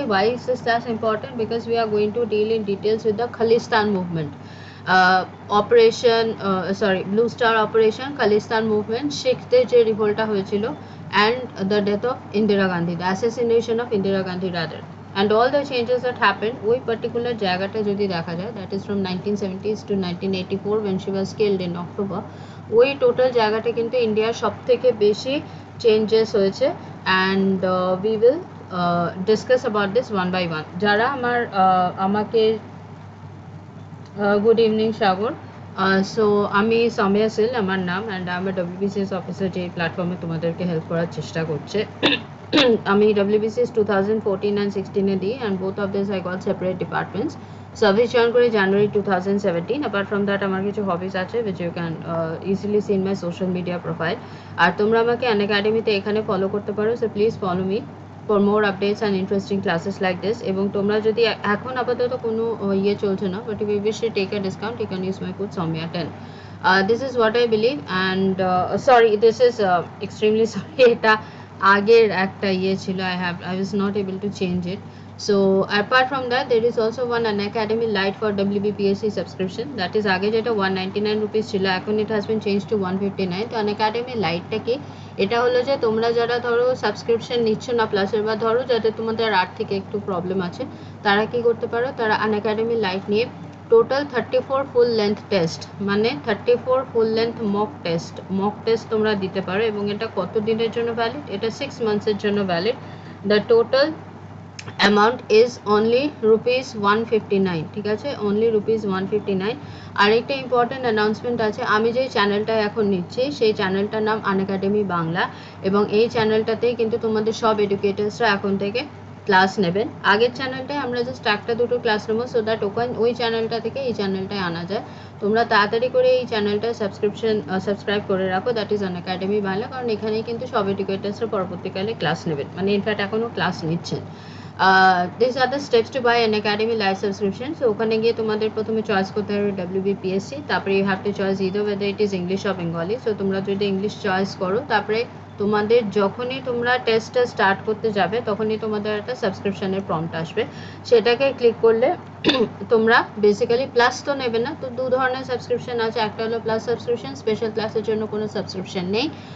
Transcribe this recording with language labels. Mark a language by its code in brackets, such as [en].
[en] Why is this class important? Because we are going to deal in details with the Khalistan movement, operation blue star operation, Khalistan movement, [bn] শিখদের যে রিভোল্টটা হয়েছিল, [en] And the death of Indira Gandhi, the assassination of Indira Gandhi rather. and all the changes that happened ওই particular [bn] জায়গাটা যদি দেখা যায়, [en] that is from 1970s to 1984 when she was killed in October, [bn] ওই total জায়গাটা কিন্তু ইন্ডিয়ার সব থেকে বেশি চেঞ্জেস হয়েছে, [en] and we will discuss about this one by one. [bn] যারা আমাকে [en] good evening [bn] সাগর, সো আমি সৌম্যা সিল আমার নাম, অ্যান্ড আমি WBCS অফিসার, যে প্ল্যাটফর্মে তোমাদেরকে হেল্প করার চেষ্টা করছে। [en] আমি WBCS 2014 and 16 দিই, and both of this I got separate departments. [bn] Service join করি জানুয়ারি [en] 2017। Apart from that [bn] আমার কিছু হবিস আছে [en] Which you can easily see in my social media profile. [bn] আর তোমরা আমাকে আনএকাডেমিতে এখানে ফলো করতে পারো, [en] So please follow me for more updates and interesting classes like this. [bn] এবং তোমরা যদি এখন আপাতত কোনো ইয়ে চলছে না, [en] but if you wish to take a discount you can use my code Soumya10. This is what I believe, and sorry, this is extremely sorry, [bn] এটা আগের একটা ইয়ে ছিল, [en] I was not able to change it. So apart from that, there is also one Unacademy Lite for WBPSC subscription, that is [bn] আগে যেটা [en] 199 rupees [bn] ছিল, এখন [en] it has been changed to 159. [bn] তো Unacademy Lite-টা কি, এটা হলো যে তোমরা যারা ধরো সাবস্ক্রিপশন নিচ্ছ না প্লাসের, বা ধরো যাদের তোমাদের আর্থিক একটু প্রবলেম আছে, তারা কি করতে পারো, তারা Unacademy Lite নিয়ে টোটাল 34 ফুল লেন্থ টেস্ট, মানে 34 ফুল লেন্থ মক টেস্ট তোমরা দিতে পারো। এবং এটা কত দিনের জন্য ভ্যালিড, এটা 6 মান্থসের জন্য valid. [en] the total amount is only rupees 159, [bn] ঠিক আছে, [en] Only rupees 159। [bn] আরেকটা ইম্পর্টেন্ট অ্যানাউন্সমেন্ট আছে, আমি যেই চ্যানেলটা এখন নিচ্ছি সেই চ্যানেলটার নাম আনএকাডেমি বাংলা, এবং এই চ্যানেলটাতেই কিন্তু তোমাদের সব এডুকেটার্সরা এখন থেকে ক্লাস নেবেন। আগের চ্যানেলটায় আমরা জাস্ট একটা দুটো ক্লাস নেবো, [en] so that [bn] ওই চ্যানেলটা থেকে এই চ্যানেলটায় আনা যায়। তোমরা তাড়াতাড়ি করে এই চ্যানেলটায় সাবস্ক্রাইব করে রাখো, দ্যাট ইজ আনএকাডেমি বাংলা, কারণ এখানেই কিন্তু সব এডুকেটার্সরা পরবর্তীকালে ক্লাস নেবেন, মানে ইনফ্যাক্ট এখনও ক্লাস নিচ্ছেন। [en] These are the steps to buy Unacademy Live subscription. So [bn] ওখানে গিয়ে তোমাদের প্রথমে চয়েস করতে হবে [en] WBPSC, তারপরে you have to choose either whether it is English or Bengali. [bn] So তোমরা যদি ইংলিশ চয়েস করো, তারপরে তোমাদের যখনই তোমরা টেস্টটা স্টার্ট করতে যাবে তখনই তোমাদের একটা সাবস্ক্রিপশনের প্রম্পট আসবে, সেটাকে ক্লিক করলে তোমরা বেসিক্যালি প্লাস তো নেবে না। তো দু ধরনের সাবস্ক্রিপশন আছে, একটা হলো প্লাস সাবস্ক্রিপশন, স্পেশাল ক্লাসের জন্য কোনো সাবস্ক্রিপশন নেই।